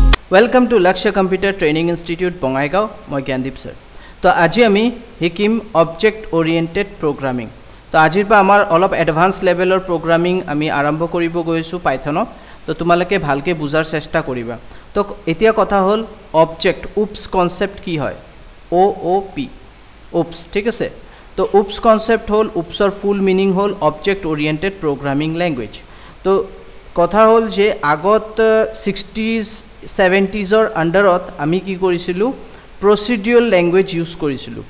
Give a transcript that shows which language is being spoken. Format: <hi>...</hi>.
<en>Welcome to Lakshya Computer Training Institute, Bongaigaon.</en> <as>Moi Gyandeep sir. तो আজি আমি Hikkim object oriented programming. তো আজিৰ পৰা আমাৰ অলপ এডভান্স লেভেলৰ প্ৰোগ্ৰামিং আমি আৰম্ভ কৰিব গৈছো পাইথনত। তো তোমালোকে ভালকে বুজাৰ চেষ্টা কৰিবা। তো এতিয়া কথা হ'ল অবজেক্ট উপস কনসেপ্ট কি হয় ও ও পি উপস, ঠিক আছে। তো উপস কনসেপ্ট হ'ল উপসৰ ফুল মিনিং হ'ল অবজেক্ট ওরিয়েন্টেড প্রোগ্রামিং ল্যাঙ্গুয়েজ। তো কথা হ'ল যে আগত 60s 70sৰ আন্ডাৰত আমি কি কৰিছিলো procedural language use কৰিছিলো।</as>